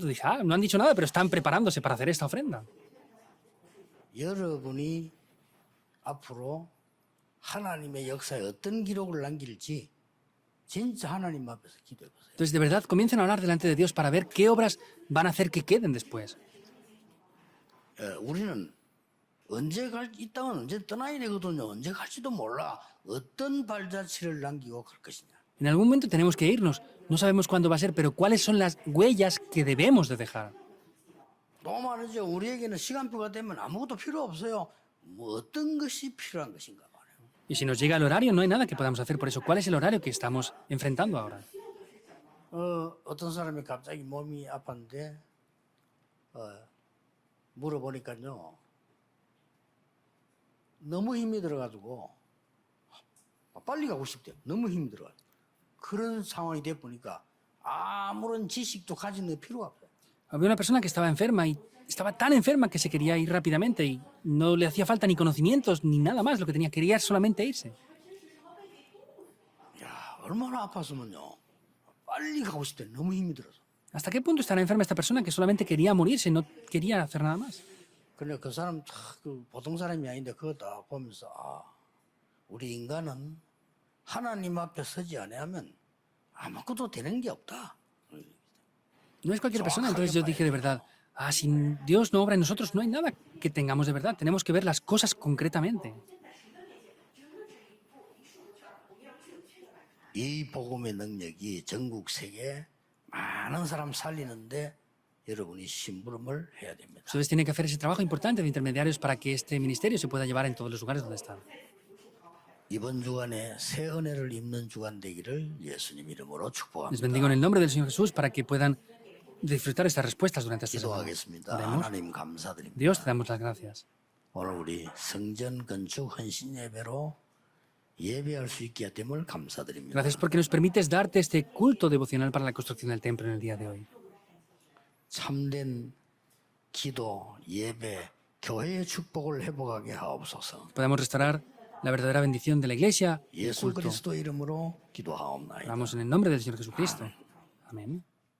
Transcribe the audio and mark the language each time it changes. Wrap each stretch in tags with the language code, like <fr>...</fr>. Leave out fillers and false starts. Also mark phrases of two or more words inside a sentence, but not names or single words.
<es>Dije, no han dicho nada, pero están preparándose para hacer esta ofrenda.</es> <ko>여러분이 앞으로 하나님의 역사에 어떤 기록을 남길지 진짜 하나님 앞에서 기도해 보세요.</ko> <es>Entonces, de verdad, comiencen a hablar delante de Dios para ver qué obras van a hacer que queden después.</es> <ko>우리는 언제 이 땅은 언제 떠나야 되거든요. 언제 갈지도 몰라. 어떤 발자취를 남기고 갈 것이냐.</ko> <es>En algún momento tenemos que irnos. No sabemos cuándo va a ser, pero cuáles son las huellas que debemos de dejar.</es> <ko>또 말이죠. 우리에게는 시간표가 되면 아무것도 필요 없어요. 뭐 어떤 것이 필요한 것인가 말이에요.</ko> <es>Y si nos llega el horario, no hay nada que podamos hacer por eso. ¿Cuál es el horario que estamos enfrentando ahora?</es> <ko>어떤 사람이 갑자기 몸이 아팠는데 물어보니까요. 너무 힘이 들어가지고 빨리 가고 싶대요. 너무 힘이 들어가. 그런 상황이 돼 보니까 아무런 지식도 가지는 필요가 없어요.</ko> <es>Había una persona que estaba enferma y estaba tan enferma que se quería ir rápidamente y no le hacía falta ni conocimientos ni nada más. Lo que quería solamente irse.</es> <ko>야, 얼마나 아팠으면요. 빨리 가고 싶대. 너무 힘이 들어서.</ko> <es>¿Hasta qué punto estará enferma esta persona que solamente quería morirse, no quería hacer nada más?</es> <ko>근데 그 사람 그 보통 사람이 아닌데 그거 다 보면서 우리 인간은 하나님 앞에 서지 아니하면 아무것도 되는 게 없다.</ko> <es>No es cualquier persona. Entonces yo dije de verdad, si Dios no obra en nosotros, no hay nada que tengamos de verdad. Tenemos que ver las cosas concretamente.</es> <ko>이 복음의 능력이 전국 세계 많은 사람 살리는데 여러분이 심부름을 해야 됩니다.</ko> <es>Ustedes tienen que hacer ese trabajo importante de intermediarios para que este ministerio se pueda llevar en todos los lugares donde están.</es> <ko>이번 주간에 새 은혜를 입는 주간 되기를 예수님 이름으로</ko> <es>Les bendigo en</es> <ko>축복합니다.</ko> <es>el nombre del Señor Jesús para que puedan disfrutar estas respuestas durante esta semana.</es> <ko>기도하겠습니다.</ko> <es>Oremos.</es> <ko>하나님 감사드립니다.</ko> <es>Dios, te damos las gracias.</es> <ko>오늘 우리 성전 건축 헌신 예배로 예배할 수 있게 됨을 감사드립니다.</ko> <es>Gracias porque nos permites darte este culto devocional para la construcción del templo en el día de hoy.</es> <ko>참된 기도, 예배, 교회의 축복을 회복하게 하옵소서.</ko> <es>Podamos restaurar la verdadera bendición de la iglesia, el</es> <ko>예수</ko> <es>culto.</es> <ko>그리스도 이름으로 기도하옵나이다.</ko> <es>Oramos en el nombre del Señor Jesucristo. Amén.</es>